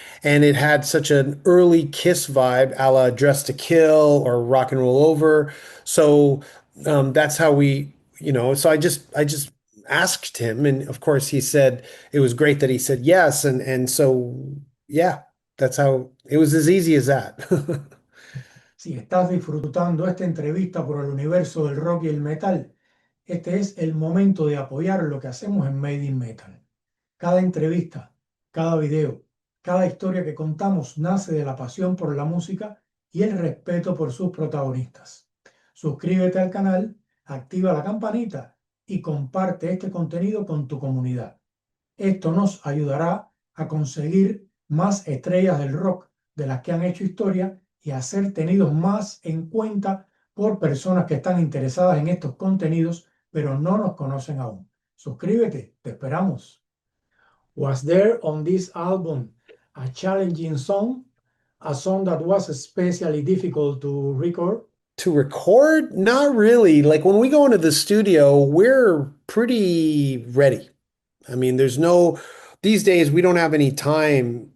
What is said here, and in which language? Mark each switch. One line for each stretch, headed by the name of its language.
English: And it had such an early Kiss vibe, a la Dress to Kill or Rock and Roll Over. So that's how so I just asked him, and of course he said it was great that he said yes, and so yeah, that's how it was as easy as that.
Spanish: Si estás disfrutando esta entrevista por el universo del rock y el metal, este es el momento de apoyar lo que hacemos en Made in Metal. Cada entrevista, cada video, cada historia que contamos nace de la pasión por la música y el respeto por sus protagonistas. Suscríbete al canal, activa la campanita y comparte este contenido con tu comunidad. Esto nos ayudará a conseguir más estrellas del rock de las que han hecho historia y a ser tenidos más en cuenta por personas que están interesadas en estos contenidos, pero no nos conocen aún. Suscríbete, te esperamos.
English: Was there on this album a challenging song? A song that was especially difficult to record? To record? Not really. Like when we go into the studio, we're pretty ready. I mean, these days we don't have any time.